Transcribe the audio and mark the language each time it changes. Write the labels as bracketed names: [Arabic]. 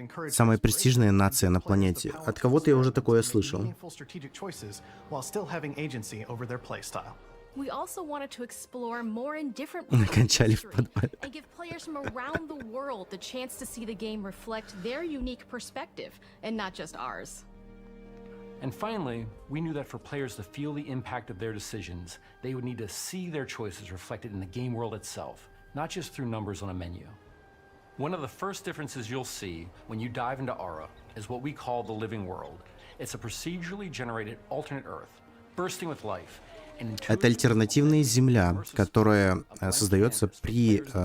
[Russian] Самая престижная нация на планете. От кого-то я уже такое слышал. [English] We also wanted to explore more and different [Russian] Накончали в подвале. [English] and give players from around the world the chance to see the game reflect their unique perspective and not just ours. And finally, we knew that for players to feel the impact of their decisions, they would need to see their choices reflected in the game world itself, not just through numbers on a menu. One of the first differences you'll see when you dive into Ara is what we call the living world. It's a procedurally generated alternate Earth, bursting with life. [Russian] Это альтернативная Земля, которая создается при...